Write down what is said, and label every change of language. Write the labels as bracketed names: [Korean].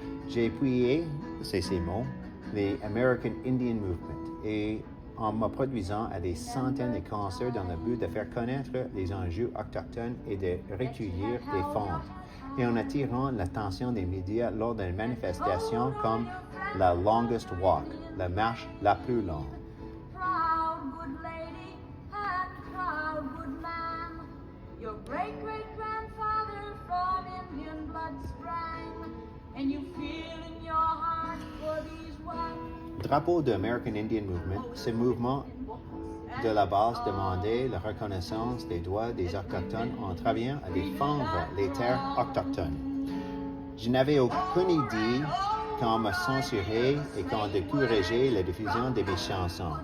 [French] J'ai appuyé, c'est ces mots, les American Indian Movement et en me produisant à des centaines de concerts dans le but de faire connaître les enjeux autochtones et de recueillir des fonds, et en attirant l'attention des médias lors d'une manifestation comme la Longest Walk, la marche la plus longue. [English] Proud good lady and proud good man, your great-great-grandfather from Indian blood sprang, and you feel in your heart for these ones. [French] Drapeau de American Indian Movement, ce mouvement de la base demandait la reconnaissance des droits des Autochtones en travaillant à défendre les terres autochtones. Je n'avais aucune idée qu'on me censurait et qu'on décourageait la diffusion de mes chansons.